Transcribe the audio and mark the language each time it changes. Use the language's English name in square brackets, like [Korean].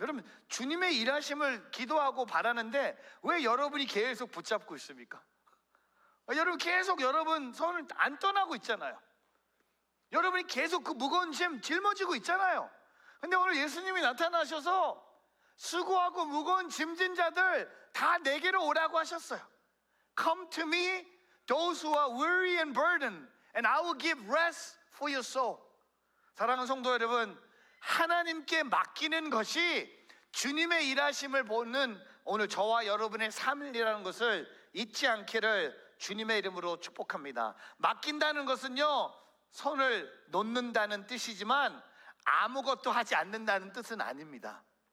[Korean] 여러분, 주님의 일하심을 기도하고 바라는데 왜 여러분이 계속 붙잡고 있습니까? 여러분, 계속 여러분 손을 안 떠나고 있잖아요. 여러분이 계속 그 무거운 짐 짊어지고 있잖아요. 근데 오늘 예수님이 나타나셔서 수고하고 무거운 짐진 자들 다 내게로 오라고 하셨어요. [English] Come to me, those who are weary and burdened, and I will give rest for your soul. [Korean] 사랑하는 성도 여러분, 하나님께 맡기는 것이 주님의 일하심을 보는 오늘 저와 여러분의 삶이라는 것을 잊지 않기를 주님의 이름으로 축복합니다. 맡긴다는 것은요 손을 놓는다는 뜻이지만 아무것도 하지 않는다는 뜻은 아닙니다.